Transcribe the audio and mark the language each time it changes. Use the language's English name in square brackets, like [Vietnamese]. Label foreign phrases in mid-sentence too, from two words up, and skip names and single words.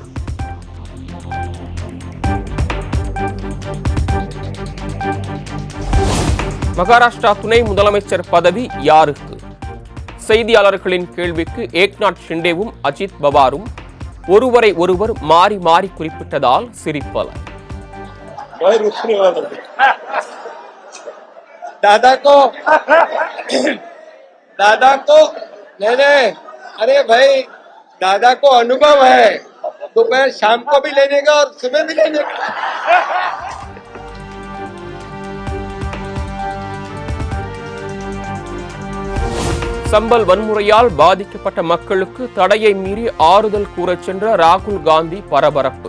[Tamil] மகாராஷ்டிரா துணை முதலமைச்சர் பதவி யாருக்கு? செய்தியாளர்களின் கேள்விக்கு ஏக்நாத் ஷிண்டேவும் அஜித் பவாரும் ஒருவரை ஒருவர் மாறி மாறி குறிப்பிட்டதால் சிரிப்பலை. [Hindi] दादा को नहीं, अरे भाई दादा को अनुभव है, दोपहर शाम को भी लेने का और सुबह भी लेने का. [Tamil] சம்பல் வன்முறையால் பாதிக்கப்பட்ட மக்களுக்கு தடையை மீறி ஆறுதல் கூறச் சென்ற ராகுல் காந்தி பரபரப்பு.